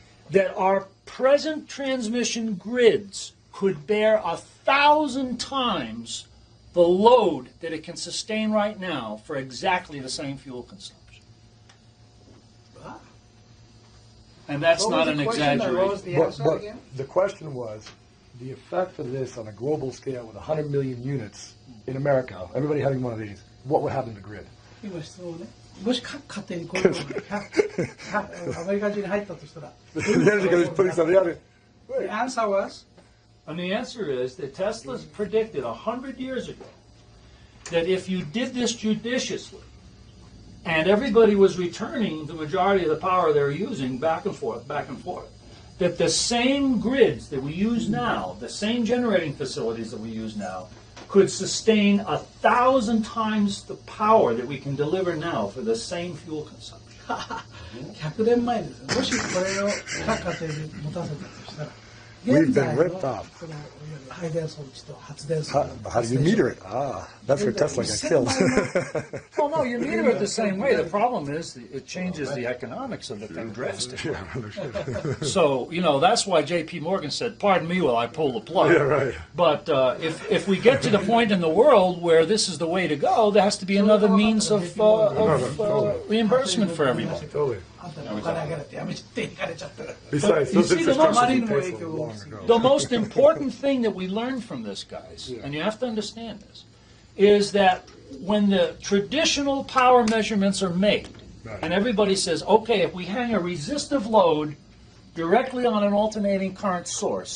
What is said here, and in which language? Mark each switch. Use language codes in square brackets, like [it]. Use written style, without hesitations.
[en] that our present transmission grids could bear 1,000 times the load that it can sustain right now for exactly the same fuel consumption. And that's not an exaggeration. But the question was, the effect of this on a global scale with 100 million units in America, everybody having one of these, what would happen to the grid? [ja] 今質問ね。もし各家庭にこういうのがアメリカ中に入ったとしたら。 [en] The answer was? And the answer is that Tesla's predicted 100 years ago that if you did this judiciously, and everybody was returning the majority of the power they're using back and forth, that the same grids that we use now, the same generating facilities that we use now, could sustain 1,000 times the power that we can deliver now for the same fuel consumption. [ja] 100年前ですよ。もしこれを各家庭に持たせたとしたら、 [en] We've been ripped off. [ja] その配電装置と発電装 [en] How do you meter it? That's where Tesla got killed. Well, no, you meter it the same way. The problem is it changes the economics of the thing drastically. So, that's why J.P. Morgan said, pardon me while I pull the plug. Yeah, right. But if we get to the point in the world where this is the way to go, there has to be another means of reimbursement for everybody. Totally. [ja] あんたにお金あげるってやめちゃって行かれちゃったら。 [en] Besides, You those see, the infrastructure most- paid for long ago. The most important thing that we learned from this, guys, and you have to understand this, is that when the traditional power measurements are made, Right. and everybody says, okay, if we hang a resistive load directly on an alternating current source,